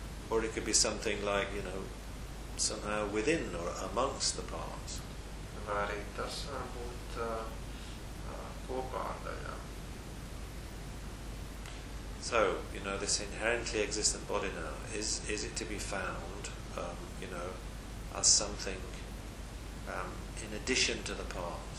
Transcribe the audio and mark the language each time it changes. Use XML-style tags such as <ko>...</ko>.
<en>Or it could be something like, you know, somehow within or amongst the parts.</en> <lv>Vai arī tas var būt kopā ar daļā.</lv> <en>So, you know, this inherently existent body now, is it to be found, you know, as something in addition to the parts?</en>